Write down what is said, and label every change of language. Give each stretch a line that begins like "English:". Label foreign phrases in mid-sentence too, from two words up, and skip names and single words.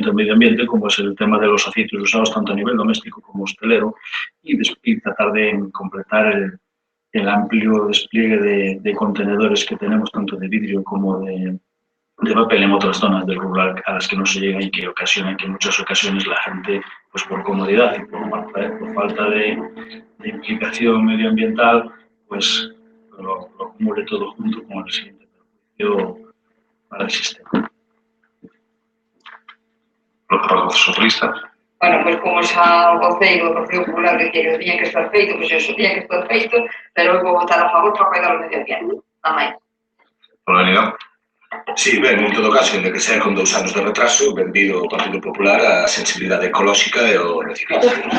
Spanish: del medio ambiente, como es el tema de los aceites usados tanto a nivel doméstico como hostelero, y tratar de completar el amplio despliegue de contenedores que tenemos, tanto de vidrio como de papel en otras zonas del rural a las que no se llega y que ocasionan que en muchas ocasiones la gente, pues por comodidad y por falta de implicación medioambiental, pues lo acumule todo junto con el siguiente perjuicio para el sistema.
Galician: Lo que para os socialistas. Bueno, pois como xa o voceiro do Partido Popular que o tiña que estar feito, pois eso tiña que estar feito, pero eu vou votar a favor para cuidar o medio ambiente, nada máis. Por unidade. Sí, ben, en todo caso, ainda que sea con 2 anos de retraso, benvido ao Partido Popular a sensibilidade ecolóxica e o reciclaje.